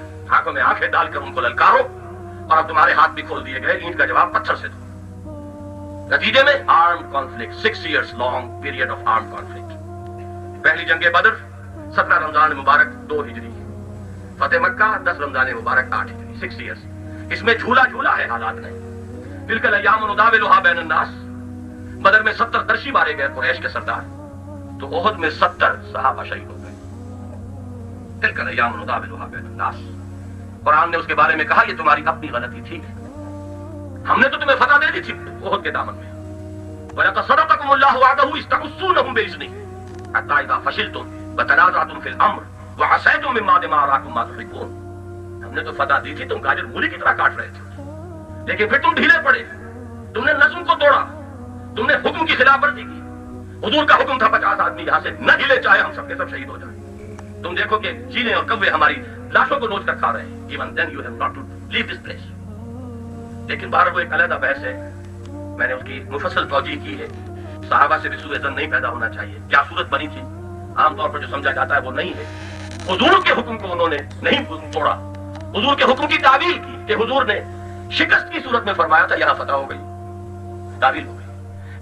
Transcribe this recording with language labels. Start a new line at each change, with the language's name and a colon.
Urdu: آنکھوں میں آنکھیں ڈال کر ان کو للکارو, اور اب تمہارے ہاتھ بھی کھول دیے گئے, اینٹ کا جواب پتھر سے دو.
English: نتیجے میں armed conflict, 6 years long period of armed conflict.
Urdu: پہلی جنگ بدر 17 رمضان مبارک 2 ہجری, فتح مکہ 10 رمضان مبارک 8 ہجری, 6 years. اس میں جھولا ہے حالات نے.
Arabic: تلک الایام نداولها بین الناس.
Urdu: بدر میں 70 درشی مارے گئے قریش کے سردار, تو احد میں 70 صحابہ شہید ہو گئے.
Arabic: تلک الایام نداولها بین الناس.
Urdu: قرآن نے اس کے بارے میں کہا یہ تمہاری اپنی غلطی تھی, ہم نے تو تمہیں فتح دے دی تھی احد کے دامن میں. وَلَقَدْ صَدَقَكُمُ اللَّهُ وَعْدَهُ إِذْ تَحُسُّونَهُم بِإِذْنِهِ.
Arabic: حتی اذا فشلتم وتنازعتم فی الامر وعصیتم من بعد ما اراکم ما تحبون.
Urdu: ہم نے تو فتح دی تھی، تم گاجر مولی کی طرح کاٹ رہے تھے، لیکن پھر تم ڈھیلے پڑے، تم نے نظم کو توڑا، تم نے حکم کی خلاف ورزی کی. حضور کا حکم تھا 50 آدمی یہاں سے نہ ہلے چاہے ہم سب کے سب شہید ہو جائیں. تم دیکھو کہ چیلیں اور کوے ہماری لاشوں کو نوچ کر کھا رہے ہیں.
English: Even then you have not to leave this place.
Urdu: لیکن بہرحال وہ ایک علیحدہ بحث ہے، میں نے اس کی مفصل توجیہ کی ہے. صحابہ سے بھی سوء ظن نہیں پیدا ہونا چاہیے. کیا صورت بنی تھی عام طور پر جو سمجھا جاتا ہے وہ نہیں ہے. حضور کے حکم کو انہوں نے نہیں توڑا، حضور کے حکم کی تعویل کی کہ حضور نے شکست کی صورت میں فرمایا تھا یہاں فتح ہو گئی، تعویل ہو گئی.